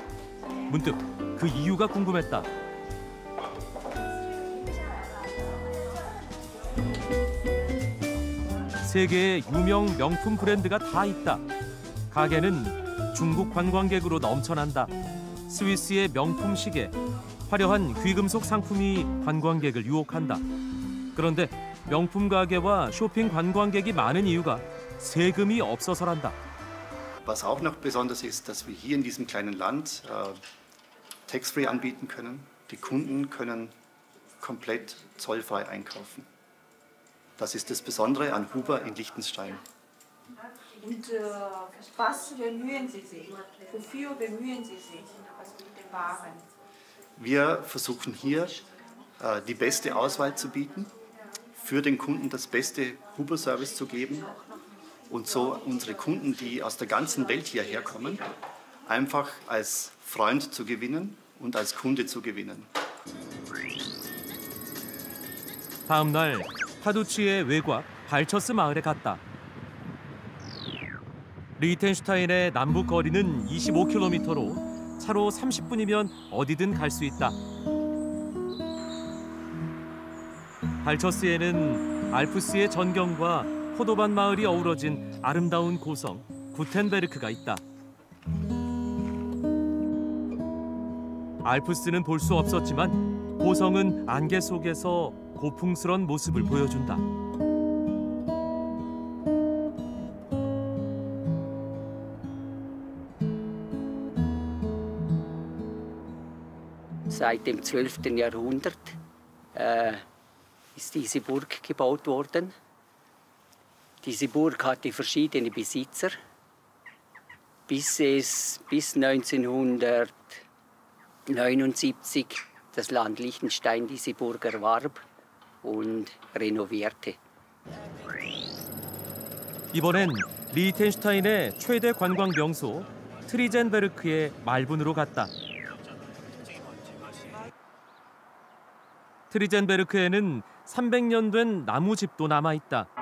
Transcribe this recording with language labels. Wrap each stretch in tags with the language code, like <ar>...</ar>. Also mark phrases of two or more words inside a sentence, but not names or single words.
<ko>문득 그 이유가 궁금했다. 세계의 유명 명품 브랜드가 다 있다. 가게는 중국 관광객으로 넘쳐난다. 스위스의 명품 시계, 화려한 귀금속 상품이 관광객을 유혹한다. 그런데 명품 가게와 쇼핑 관광객이 많은 이유가 세금이 없어서란다.</ko> <de>Was auch noch besonders ist, dass wir hier in diesem kleinen Land Tax-free anbieten können. Die Kunden können komplett zollfrei einkaufen. Das ist das Besondere an Huber in Liechtenstein. Und was bemühen Sie sich? Wofür bemühen Sie sich mit den Waren? Wir versuchen hier die beste Auswahl zu bieten, für den Kunden das beste Huber-Service zu geben und so unsere Kunden, die aus der ganzen Welt hierher kommen, einfach als Freund zu gewinnen und als Kunde zu gewinnen.</de> <ko>다음 날 파두치의 외곽 발처스 마을에 갔다. 리텐슈타인의 남북 거리는 25km로 차로 30분이면 어디든 갈 수 있다. 발처스에는 알프스의 전경과 포도밭 마을이 어우러진 아름다운 고성 구텐베르크가 있다. 알프스는 볼 수 없었지만 고성은 안개 속에서 고풍스런 모습을 보여준다.</ko> <de>Seit dem 12. Jahrhundert ist diese Burg gebaut worden. Diese Burg hatte verschiedene Besitzer, bis 1979 das Land Liechtenstein diese Burg erwarb und renovierte.</de> <ko>이번엔 리텐슈타인의 최대 관광 명소 트리젠베르크의 말분으로 갔다. 트리젠베르크에는 300년 된 나무집도 남아있다.</ko>